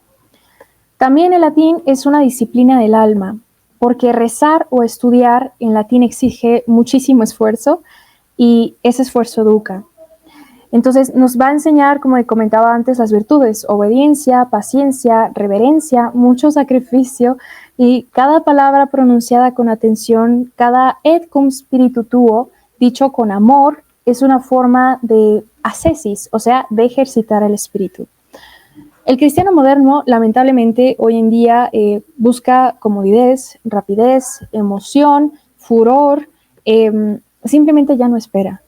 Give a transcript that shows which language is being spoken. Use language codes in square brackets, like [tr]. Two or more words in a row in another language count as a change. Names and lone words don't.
[es] También el latín es una disciplina del alma, porque rezar o estudiar en latín exige muchísimo esfuerzo y ese esfuerzo educa. Entonces nos va a enseñar, como comentaba antes, las virtudes: obediencia, paciencia, reverencia, mucho sacrificio, y cada palabra pronunciada con atención, cada [la] et cum spiritu tuo, [es] dicho con amor, es una forma de ascesis, o sea, de ejercitar el espíritu. El cristiano moderno, lamentablemente, hoy en día busca comodidad, rapidez, emoción, furor, simplemente ya no espera.